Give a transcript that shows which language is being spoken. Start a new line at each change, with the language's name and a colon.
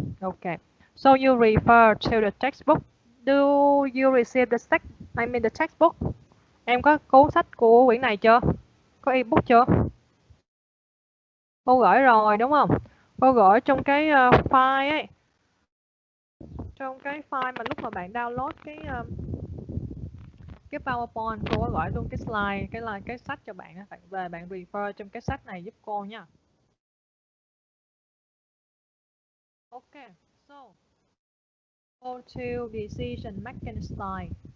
English: Okay, so you refer to the textbook. Do you receive the textbook?
Vietnamese: Em có cuốn sách của quyển này chưa? Có ebook chưa? Cô gửi rồi đúng không? Cô gửi trong cái file ấy. Trong cái file mà lúc mà bạn download cái PowerPoint, cô có gửi luôn cái slide, cái sách cho bạn. Bạn về bạn refer trong cái sách này giúp cô nha.
English: Okay, so go to decision making style.